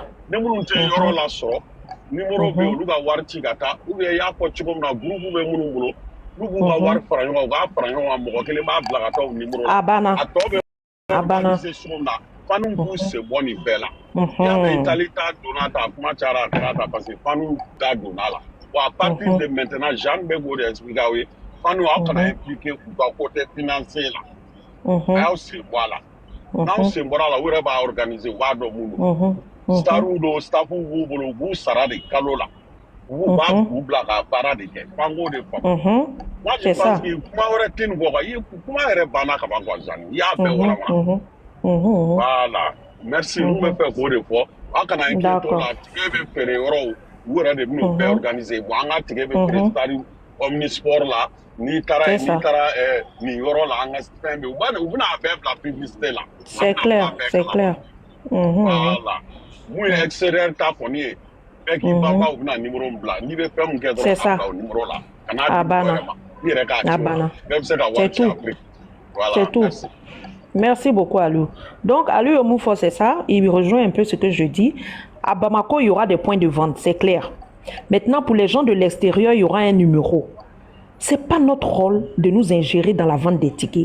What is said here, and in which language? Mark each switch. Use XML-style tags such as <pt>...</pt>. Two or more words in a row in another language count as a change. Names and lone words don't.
<bm>Ne minnu tɛ yɔrɔ la sɔrɔ numéro bɛ olu ka wari ci ka taa</bm> <fr>ou bien</fr> <bm>i y'a fɔ cogo min na groupe bɛ minnu bolo n'u b'u ka wari fara ɲɔgɔn kan u k'a fara ɲɔgɔn kan mɔgɔ kelen b'a bila ka taa o numéro la. A banna. A tɔ bɛ organiser cogo min na faniw b'u sen bɔ nin bɛɛ la. Y'a mɛn Itali ta donna ta a kuma cayara a kɛra ta</bm> <fr>parce que</fr> <bm>faniw da donna la.</bm> <fr>Bon à partir de maintenant</fr> <bm>Jeanne bɛ k'o de expliquer aw ye faniw aw kana impliquer u ka</bm> <fr>côté financier</fr> <bm>la. A y'aw sen bɔ a la. N'aw sen bɔra a la u yɛrɛ b'a organiser u b'a dɔn mun don. Staru do stafu b'u bolo u b'u sara de kalo la. U b'a k'u bila ka baara de kɛ f'an k'o de faamu.</bm> <fr>Moi je pense que</fr> <bm>kuma wɛrɛ tɛ nin kɔ quoi kuma yɛrɛ banna ka ban quoi Jeanne i y'a bɛɛ walawala. Voilà merci n bɛ fɛ k'o de fɔ aw kana inquiéter o la tigɛ bɛ feere yɔrɔw u yɛrɛ de bɛn'o bɛɛ organiser bon an ka tigɛ bɛ feere stade omnisport la n'i taara nin yɔrɔ la an ka fɛn bɛ u bɛna a bɛɛ bila publicité la.</bm> <fr>C'est clair, c'est clair.</fr> <bm>Voilà mun ye extérieur ta kɔni ye bɛɛ k'i banba u bɛna numéro min bila n'i bɛ fɛn min kɛ dɔrɔn a bila o numéro la ka n'a di wɛrɛ ma i yɛrɛ k'a ci o la bɛɛ bɛ se ka wari ci après.</bm> <fr>Voilà c'est tout. merci. Merci beaucoup, Alou. Donc, Alou Yomoufo, c'est ça. Il rejoint un peu ce que je dis. À Bamako, il y aura des points de vente, c'est clair. Maintenant, pour les gens de l'extérieur, il y aura un numéro. Ce n'est pas notre rôle de nous ingérer dans la vente des tickets.</fr>